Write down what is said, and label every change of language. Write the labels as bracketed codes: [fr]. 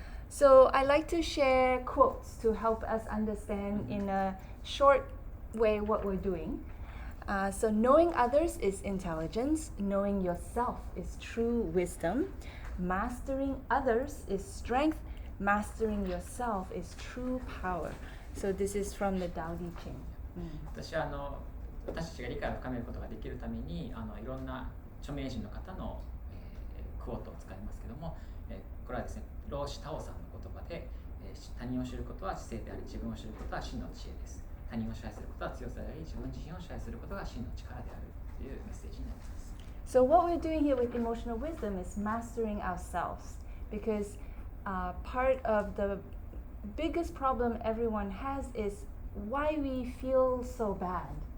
[en] So I like to share quotes to help us understand in a short way what we're doing. So knowing others is intelligence. Knowing yourself is true wisdom. Mastering others is strength. Mastering yourself is true power. So this is from the Tao Te Ching. [ja] 私は私たちが理解を深めることができるためにいろんな著名人の方の、クォートを使いますけども、これはですね、老子タオさんの言葉で、他人を知ることは知性であり、自分を知ることは真の知恵です。他人を支配することは強さであり、自分自身を支配することが真の力であるというメッセージになります。 [en] So what we're doing here with emotional wisdom is mastering ourselves, because part of the biggest problem everyone has is why we feel so bad.